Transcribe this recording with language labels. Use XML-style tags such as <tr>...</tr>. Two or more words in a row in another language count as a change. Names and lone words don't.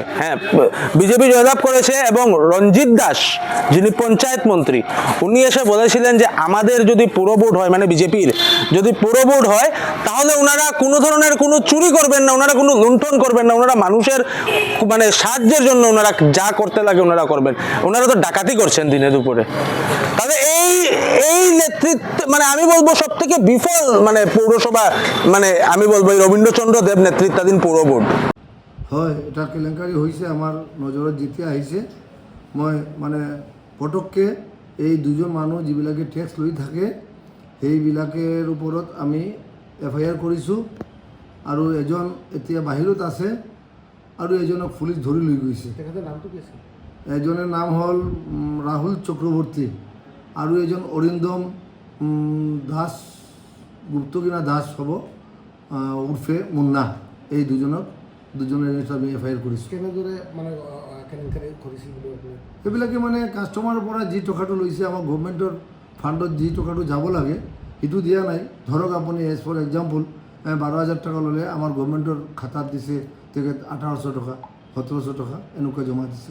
<bn>হ্যাঁ, বিজেপি জয়লাভ করেছে এবং রঞ্জিত দাস, যিনি পঞ্চায়েত মন্ত্রী, উনি এসে বলেছিলেন যে আমাদের যদি পুরো বোর্ড হয়, বিজেপির যদি পুরো বোর্ড হয়, তাহলে ওনারা কোনো ধরনের কোনো চুরি করবেন না, ওনারা কোনো লুণ্ঠন করবেন না, ওনারা মানুষের সাহায্যের জন্য ওনারা যা করতে লাগে ওনারা করবেন। ওনারা তো ডাকাতি করছেন দিনে দুপুরে। তাহলে এই নেতৃত্ব আমি বলবো সব থেকে বিফল পৌরসভা, আমি বলবো এই রবীন্দ্রচন্দ্র দেব নেতৃত্বাধীন পৌর বোর্ড।</bn> <as>হয়, এটা কেলেঙ্কারি হৈছে, আমাৰ নজৰত যেতিয়া আহিছে, মই পটককৈ এই 2জন মানুহ যিবিলাকে টেক্স লৈ থাকে সেইবিলাকৰ ওপৰত আমি এফআইআৰ কৰিছোঁ। আৰু এজন এতিয়া বাহিৰত আছে আৰু এজনক পুলিচ ধৰি লৈ গৈছে। এজনৰ নাম হ'ল ৰাহুল চক্ৰৱৰ্তী আৰু এজন অৰিন্দম দাস, গুপ্ত কিনা দাস হ'ব, উৰ্ফে মুন্না। এই দুজনের আমি এফআইআর কৰিছোঁ। কেনেদৰে কেলেংকাৰী কৰিছিল বুলি আপুনি? এইবিলাকে কাষ্টমাৰৰ পৰা যি টকাটো লৈছে, আমাৰ</as> <en>government fund</en> <as>যি টকাটো যাব লাগে সেইটো দিয়া নাই। ধৰক আপুনি</as> <en>as for example</en> <as>12,000 টাকা ল'লে আমাৰ গভৰ্ণমেণ্টৰ খাতাত দিছে তেখেত 1800 টাকা, 1700 টাকা এনেকুৱা জমা দিছে।</as>